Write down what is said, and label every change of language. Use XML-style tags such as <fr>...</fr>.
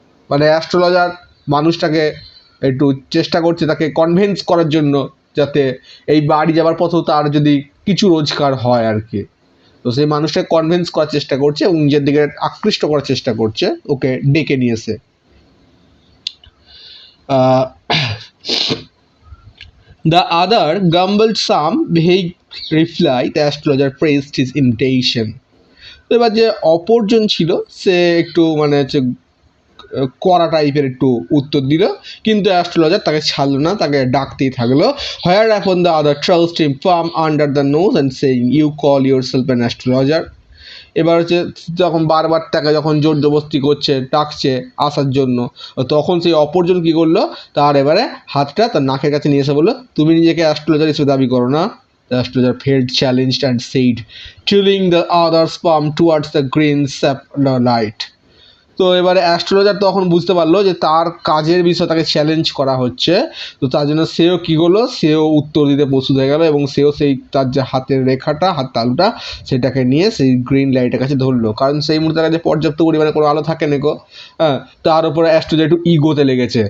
<bn>মানে অ্যাস্ট্রোলজার মানুষটাকে একটু চেষ্টা করছে তাকে কনভিন্স করার জন্য যাতে এই বাড়ি যাওয়ার পথেও তার যদি কিছু রোজগার হয় আর কি। তো সেই মানুষটাকে কনভিন্স করার চেষ্টা করছে এবং নিজের দিকে আকৃষ্ট করার চেষ্টা করছে, ওকে ডেকে নিয়ে এসে।</bn> <en>The other grumbled some vague reply. The astrologer praised his invitation.</en> <bn>তো এবার যে অপরজন ছিল সে একটু মানে হচ্ছে কড়া টাইপের একটু উত্তর দিল, কিন্তু অ্যাস্ট্রোলজার তাকে ছাড়লো না, তাকে ডাকতেই থাকলো।</bn> <en>Where upon the other thrust him firm under the nose and saying, "You call yourself an astrologer?"</en> <bn>এবার হচ্ছে যখন বারবার তাকে যখন জোর জবরদস্তি করছে, ডাকছে আসার জন্য, তখন সেই অপরজন কী করলো, তার এবারে হাতটা তার নাকের কাছে নিয়ে এসে বললো তুমি নিজেকে অ্যাস্ট্রোলজার হিসেবে দাবি করো না।</bn> <en>The astrologer felt challenged and said, tilting the other's palm towards the green shaft light.</en> <bn>তো এবারে অ্যাস্ট্রোলজার তখন বুঝতে পারলো যে তার কাজের বিষয়ে তাকে চ্যালেঞ্জ করা হচ্ছে। তো তার জন্য সেও কী করলো, সেও উত্তর দিতে প্রস্তুত হয়ে গেল এবং সেও সেই তার যে হাতের রেখাটা, হাত তালুটা, সেটাকে নিয়ে সেই গ্রিন লাইটের কাছে ধরলো। কারণ সেই মুহূর্তে তার কাছে পর্যাপ্ত পরিমাণে কোনো আলো থাকে না গো। হ্যাঁ, তার উপরে অ্যাস্ট্রোলজার একটু ইগোতে লেগেছে।</bn>